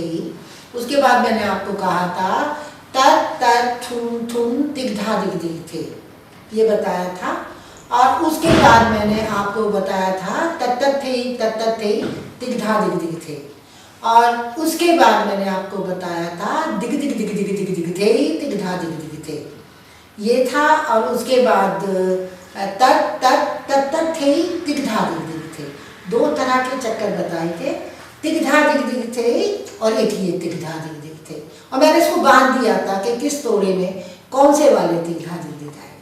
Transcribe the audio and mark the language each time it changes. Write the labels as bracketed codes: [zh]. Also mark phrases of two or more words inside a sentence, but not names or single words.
[hi] उसके बाद मैंने आपको कहा था तत् तत् थुन थुन तिग्धा दिग दिग थे, ये बताया था। और उसके बाद मैंने आपको बताया था तत्त थे तिग्धा दिग दिग थे। और उसके बाद मैंने आपको बताया था दिग दिग दिग दिग दिग दिग थे तिग्धा दिग दिग थे, ये था। और उसके बाद तत् तत् तत् तत् थे तिग धा दिग दिग थे। दो तरह के चक्कर बताए थे, तिग धा दिग दिग थे और एक ये तिग धा दिग दिग थे। और मैंने इसको बांध दिया था कि किस तोड़े में कौन से वाले तिग धा दिग दिग आए।